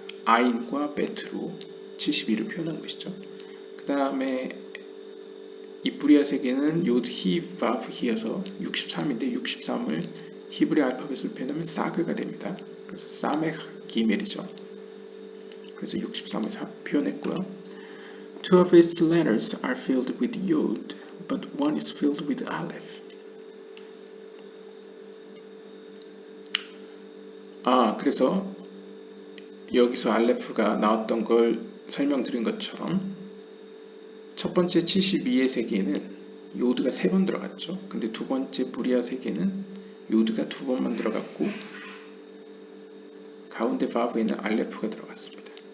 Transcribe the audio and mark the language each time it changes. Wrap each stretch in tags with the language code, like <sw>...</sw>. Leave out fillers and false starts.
<ko>아인과 베트로 72를 표현한 것이죠. 그 다음에 이 부리아 세계는 요드 히 바브 히여서 63인데 63을 히브리 알파벳으로 표현하면 사그가 됩니다. 그래서 사메흐 기멜이죠. 그래서 63을 표현했고요.</ko> <en>Two of its letters are filled with yod, but one is filled with aleph.</en> <ko>그래서 여기서 알레프가 나왔던 걸 설명드린 것처럼 첫 번째 72의 세계에는 요드가 3번 들어갔죠. 근데 두 번째 부리아 세계는 요드가 2번만 들어갔고 가운데 바브에는 알레프가 들어갔습니다.</ko>